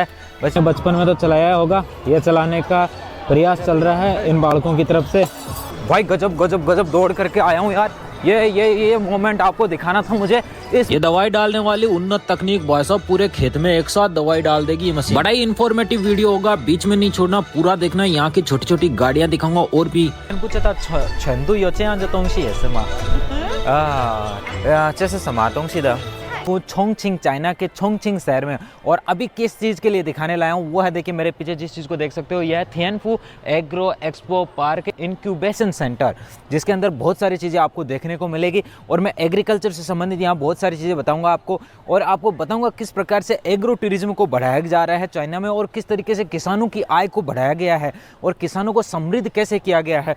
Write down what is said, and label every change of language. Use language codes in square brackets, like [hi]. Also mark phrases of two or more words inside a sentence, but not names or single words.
[hi] वैसे बचपन में तो चलाया होगा, ये चलाने का प्रयास चल रहा है इन बालकों की तरफ से। भाई गजब गजब गजब दौड़ करके आया हूँ यार। ये मोमेंट आपको दिखाना था मुझे। ये दवाई डालने वाली उन्नत तकनीक भाई साहब पूरे खेत में एक साथ दवाई डाल देगी ये मशीन। बड़ा ही [en] informative video [hi] होगा, बीच में नहीं छोड़ना, पूरा देखना। यहाँ की छोटी छोटी गाड़ियाँ दिखाऊंगा और भी। [zh] 成都有这样的东西也是吗？这是什么东西的？ [hi] छोंगछिंग, चाइना के छोंगछिंग शहर में। और अभी किस चीज़ के लिए दिखाने लाया हूँ वो है, देखिए मेरे पीछे जिस चीज़ को देख सकते हो, यह है थियनफू एग्रो एक्सपो पार्क इंक्यूबेशन सेंटर, जिसके अंदर बहुत सारी चीज़ें आपको देखने को मिलेगी। और मैं एग्रीकल्चर से संबंधित यहाँ बहुत सारी चीज़ें बताऊँगा आपको, और आपको बताऊँगा किस प्रकार से [en] agro tourism [hi] को बढ़ाया जा रहा है चाइना में, और किस तरीके से किसानों की आय को बढ़ाया गया है और किसानों को समृद्ध कैसे किया गया है।